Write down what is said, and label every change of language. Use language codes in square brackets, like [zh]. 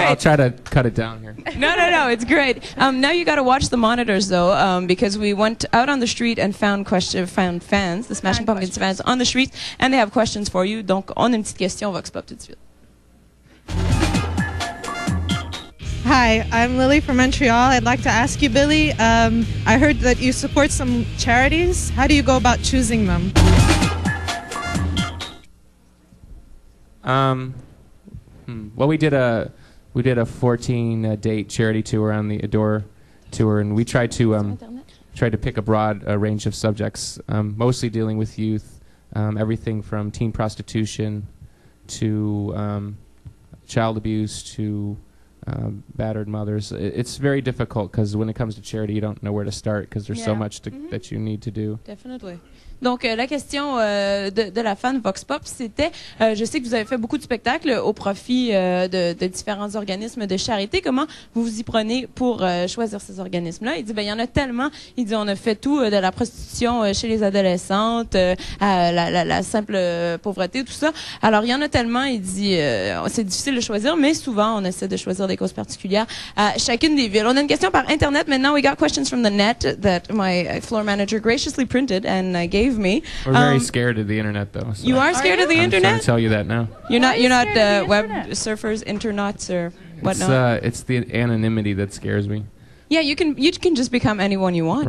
[en] I'll try to cut it down here. No, it's great. Now you got to watch the monitors though, because we went out on the street and found fans, the Smashing Pumpkins fans on the street, and they have questions for you. [fr] Donc, on a une petite question Vox Pop tout de suite. [en] Hi, I'm Lily from Montreal. I'd like to ask you, Billy, I heard that you support some charities. How do you go about choosing them? Well, we did a 14 date charity tour on the Adore tour, and we tried to tried to pick a broad range of subjects, mostly dealing with youth, everything from teen prostitution to child abuse to battered mothers. It's very difficult because when it comes to charity, you don't know where to start because there's so much that you need to do. Definitely. [fr] Donc, la question de la fan Vox Pop, c'était, je sais que vous avez fait beaucoup de spectacles au profit de différents organismes de charité. Comment vous vous y prenez pour choisir ces organismes-là? Il dit, ben, il y en a tellement. Il dit, on a fait tout, de la prostitution chez les adolescentes, à la simple pauvreté, tout ça. Alors, il y en a tellement. Il dit, c'est difficile de choisir, mais souvent, on essaie de choisir des causes particulières à chacune des villes. On a une question par Internet. Maintenant, [en] we got questions from the net that my floor manager graciously printed and gave me. We're very scared of the internet, though. So You are scared of the I'm internet? trying to tell you that now. You're not web internet? surfers, internets, or whatnot. It's the anonymity that scares me. Yeah, you can just become anyone you want.